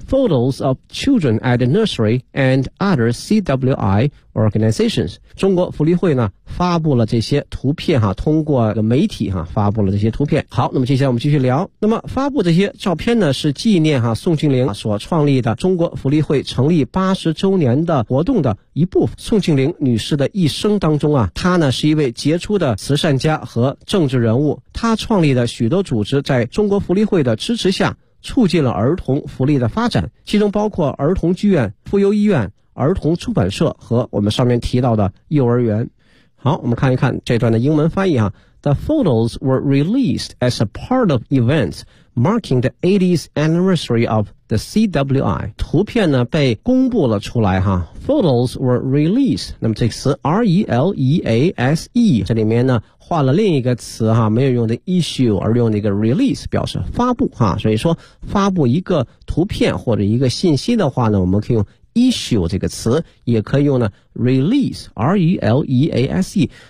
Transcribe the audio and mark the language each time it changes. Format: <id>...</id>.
<en>Photos of children at the nursery and other CWI organizations.</en> <zh>中国福利会呢发布了这些图片哈，通过媒体哈发布了这些图片。好，那么接下来我们继续聊。那么发布这些照片呢是纪念哈宋庆龄所创立的中国福利会成立80周年的活动的一部分。宋庆龄女士的一生当中啊，她呢是一位杰出的慈善家和政治人物，她创立的许多组织在中国福利会的支持下促进了儿童福利的发展，其中包括儿童剧院、妇幼医院、儿童出版社和我们上面提到的幼儿园。好，我们看一看这段的英文翻译啊。</zh> <en>The photos were released as a part of events marking the 80th anniversary of the CWI.</en> <zh>图片呢被公布了出来哈。</zh> <en>Photos were released.</en> <zh>那么这个词 R-E-L-E-A-S-E, 这里面呢换了另一个词哈，没有用的 issue, 而用那个 release 表示发布哈。所以说发布一个图片或者一个信息的话呢，我们可以用issue 这个词，也可以用呢 release, R-E-L-E-A-S-E。</zh>